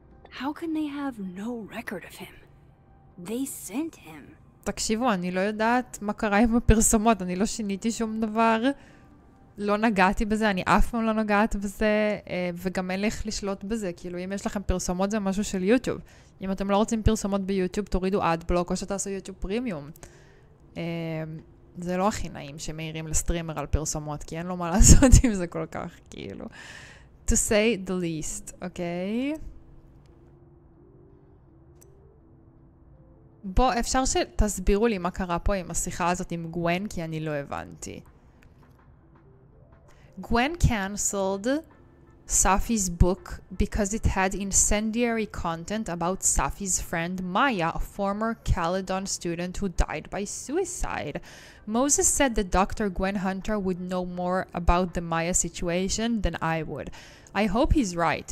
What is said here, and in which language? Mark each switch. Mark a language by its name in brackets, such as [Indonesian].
[English] How can they have no record of him? They sent him. [Hebrew] תקשיבו, אני לא יודעת מה קרה עם הפרסומות, אני לא שיניתי שום דבר. לא נגעתי בזה, אני אף פעם לא נגעת בזה, וגם אין לי איך לשלוט בזה. כאילו, אם יש לכם פרסומות זה משהו של יוטיוב. אם אתם לא רוצים פרסומות ביוטיוב, תורידו אדבלוק או שתעשו יוטיוב פרימיום. זה לא הכי נעים שמעירים לסטרימר על פרסומות, כי אין לו מה לעשות עם זה כל כך, כאילו. [English] To say the least, אוקיי? [Hebrew] בוא, אפשר שתסבירו לי מה קרה פה עם השיחה הזאת עם גוון, כי אני לא הבנתי. [English] Gwen cancelled Safi's book because it had incendiary content about Safi's friend Maya, a former Caledon student who died by suicide. Moses said that Dr. Gwen Hunter would know more about the Maya situation than I would. I hope he's right.